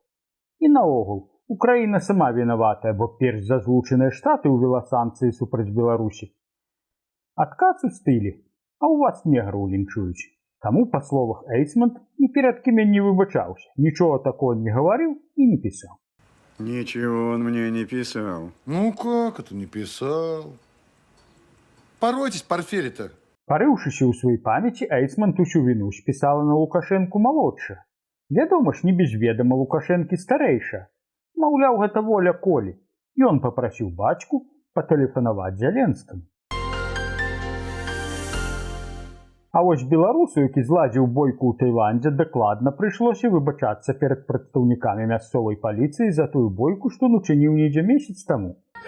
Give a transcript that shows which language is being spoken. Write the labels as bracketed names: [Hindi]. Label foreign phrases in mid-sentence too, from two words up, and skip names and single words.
[Belarusian] І наогул, Украіна сама вінаватая, бо перш за злучаныя штаты ўвела санкцыі супраць Беларусі. Адказ у стылі, а у вас неграў лінчуюць. Таму, па словах Эйцман, ні перад кім не выбачаўся, нічога такого не гаварыў і не пісаў. [Russian] Ничего он мне не писал. Ну как это не писал? Поройтесь, Порфирий-то. [Belarusian] Парыўшыся ў сваёй памяці, Эйцман усю віну спісала на Лукашэнку малодша. Вядома ж, не без ведама Лукашэнкі старэйша. Маўляў, гэта воля Колі. Ён папрасіў бацьку патэлефанаваць Зяленскаму. А вось беларусу, які зладзіў бойку ў Таіландзе, дакладна прыйшлося выбачацца перад прадстаўнікамі мясцовай паліцыі за тую бойку, што учыніў недзе месяц таму.